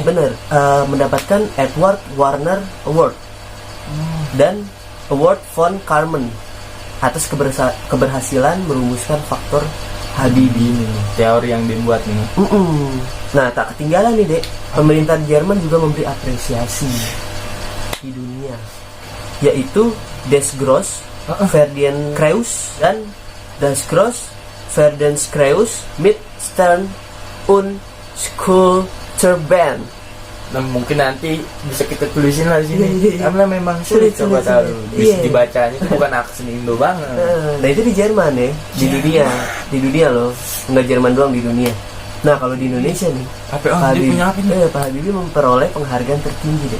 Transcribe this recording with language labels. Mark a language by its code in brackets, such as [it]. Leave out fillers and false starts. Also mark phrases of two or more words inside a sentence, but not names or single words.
[id] Bener, mendapatkan Edward Warner Award dan Award von Karman atas keberhasilan merumuskan faktor Habibie ini. Teori yang dibuat nih. Nah, tak ketinggalan nih, Dek. Pemerintah Jerman juga memberi apresiasi di dunia, yaitu [de] Des Gross Ferdinand Krauss dan Das Gross Ferdinand Krauss mit Stern und Skulpturband. [id] Nah, mungkin nanti bisa kita tulisin lah di sini. Iya. Karena memang sulit coba Sulit. tahu. Bisa Iya. dibacanya itu bukan aksen Indo banget. Nah itu di Jerman ya, di dunia loh, nggak Jerman doang di dunia. Nah kalau di Indonesia nih, Apa dia punya apa nih? Pak Habibie memperoleh penghargaan tertinggi deh.